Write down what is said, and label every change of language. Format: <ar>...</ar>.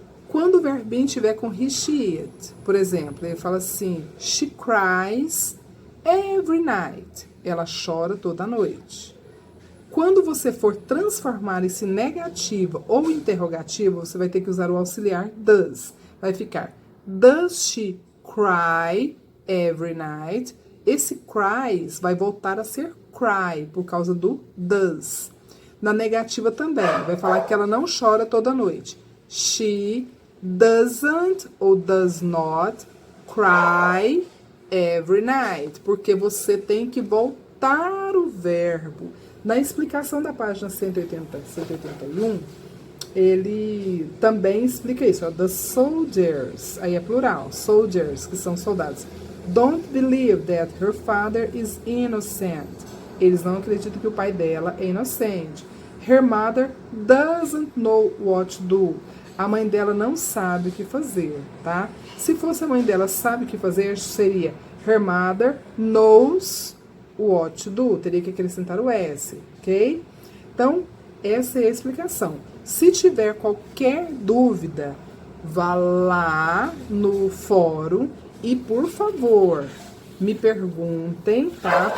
<pt>Quando o verbinho estiver com he, she, it, por exemplo, ele fala assim,</pt> <en>she cries every night.</en> <pt>Ela chora toda noite. Quando você for transformar esse negativo ou interrogativo, você vai ter que usar o auxiliar does. Vai ficar,</pt> <en>does she cry every night?</en> <pt>Esse cries vai voltar a ser cry, por causa do does. Na negativa também, vai falar que ela não chora toda noite.</pt> <en>She doesn't ou does not cry every night.</en> <pt>Porque você tem que voltar o verbo. Na explicação da página 181, ele também explica isso. Ó,</pt> <en>the soldiers,</en> <pt>aí é plural, soldiers, que são soldados.</pt> <en>Don't believe that her father is innocent.</en> <pt>Eles não acreditam que o pai dela é inocente.</pt> <en>Her mother doesn't know what to do.</en> <pt>A mãe dela não sabe o que fazer, tá? Se fosse a mãe dela sabe o que fazer, seria</pt> <en>her mother knows what to do.</en> <pt>Teria que acrescentar o S, ok? Então, essa é a explicação. Se tiver qualquer dúvida, vá lá no fórum e, por favor, me perguntem, tá?</pt>